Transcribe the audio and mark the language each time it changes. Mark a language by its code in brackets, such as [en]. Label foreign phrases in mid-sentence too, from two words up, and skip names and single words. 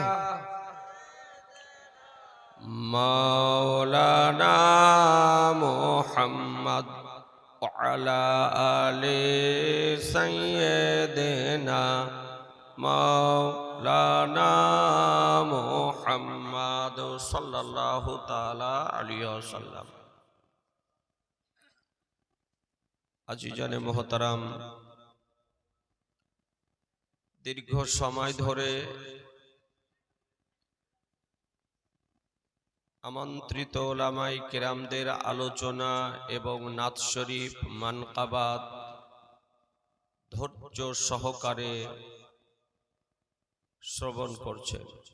[ar] مولانا محمد على آل سيدنا مولانا محمد صلى الله تعالى عليه وسلم. [ur] عزیزان محترم, [bn] দীর্ঘ সময় ধরে আমন্ত্রিত ওলামায়ে কেরামদের আলোচনা এবং নাত শরীফ মানকাবাত ধৈর্য সহকারে শ্রবণ করছেন।